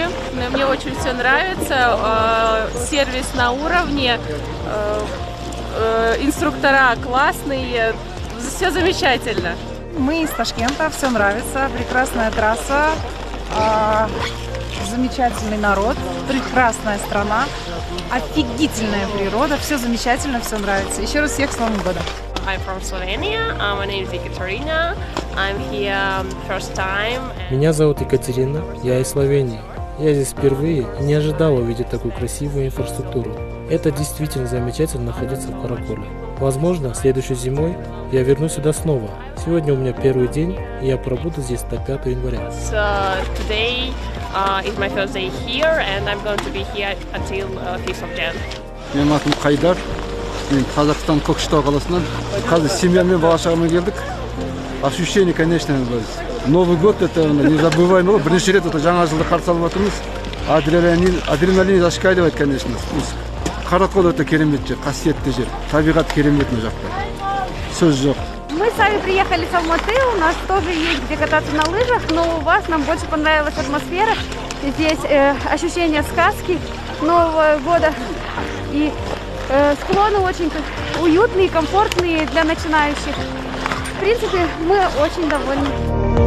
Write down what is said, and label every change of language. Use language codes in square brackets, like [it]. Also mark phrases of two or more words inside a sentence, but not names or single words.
[ru] Мне очень все нравится, сервис на уровне, инструктора классные, все замечательно. Мы из Ташкента, все нравится, прекрасная трасса, замечательный народ, прекрасная страна, офигительная природа, все замечательно, все нравится. Еще раз всех с Новым годом! [en] I'm from Slovenia. My name is Ekaterina. I'm here first time. [ru] Меня зовут Екатерина, я из Словении. Я здесь впервые и не ожидала увидеть такую красивую инфраструктуру. Это действительно замечательно находиться в Караколе. Возможно, следующей зимой я вернусь сюда снова. Сегодня у меня первый день, и я пробуду здесь до 5 января. [en] Today is my first day here, and I'm going to be here until 5th of Jan. [kk] Менің атым Қайдар. Мен Қазақстан Көкшетау қаласынан. Қазір семьямен бала-шағамен келдік. [ru] Ощущение, конечно, Новый год это незабываемый. [kk] Бірінші рет это жаңа жылды қарсы алып жатырмыз. [ru] Адреналин зашкаливает, конечно. [kk] Каракол это керемет жер, қасиетті жер. Табиғат керемет мына жақта. Сөз жоқ. [ru] Мы сами приехали с Алматы, у нас тоже есть где кататься на лыжах, но у вас нам больше понравилась атмосфера. Здесь ощущение сказки Нового года. И склоны очень уютные, комфортные для начинающих. В принципе, мы очень довольны.